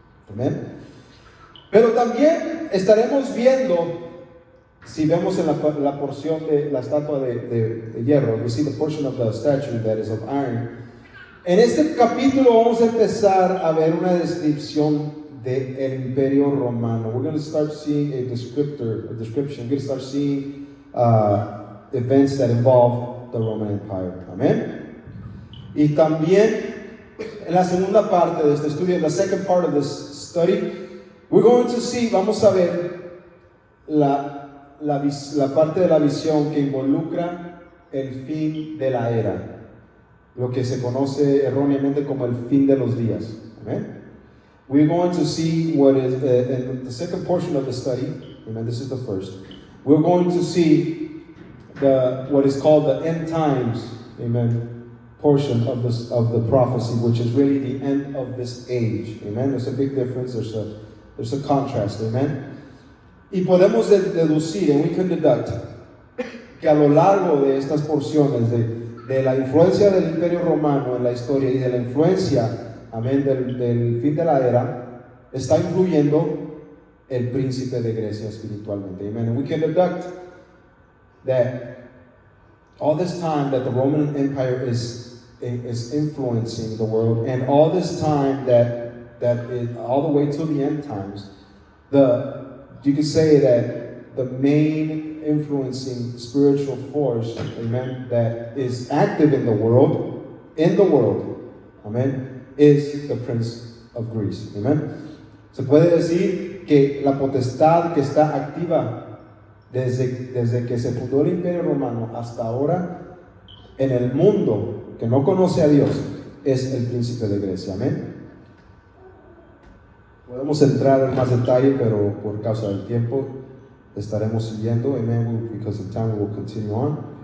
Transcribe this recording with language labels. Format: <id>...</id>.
<es>Amén. Pero también estaremos viendo, si vemos en la porción de la estatua de hierro,</es> <en>we see the portion of the statue that is of iron.</en> <es>En este capítulo vamos a empezar a ver una descripción del imperio romano.</es> <en>We're going to start seeing a description. We're going to start seeing events that involve the Roman Empire.</en> <es>Amén. Y también en la segunda parte de este estudio,</es> <en>in the second part of this study, we're going to see,</en> <es>vamos a ver la parte de la visión que involucra el fin de la era, lo que se conoce erróneamente como el fin de los días.</es> <en>Amen. We're going to see what is in the second portion of the study. Amen. This is the first. We're going to see what is called the end times. Amen. Portion of the prophecy, which is really the end of this age. Amen. There's a big difference. There's a contrast. Amen.</en> <es>Y podemos deducir,</es> <en>and we can deduct,</en> <es>que a lo largo de estas porciones de la influencia del imperio romano en la historia y de la influencia, amén, del fin de la era, está influyendo el príncipe de Grecia espiritualmente.</es> <en>Amen. And we can deduct that all this time that the Roman Empire is influencing the world, and all this time that is all the way to the end times, you could say that the main influencing spiritual force, amen, that is active in the world, amen, is the Prince of Greece, amen.</en> <es>Se puede decir que la potestad que está activa desde que se fundó el Imperio Romano hasta ahora en el mundo que no conoce a Dios es el príncipe de Grecia, amén. Podemos entrar en más detalle, pero por causa del tiempo estaremos siguiendo, amen,</es> <en>because of time we will continue on.</en>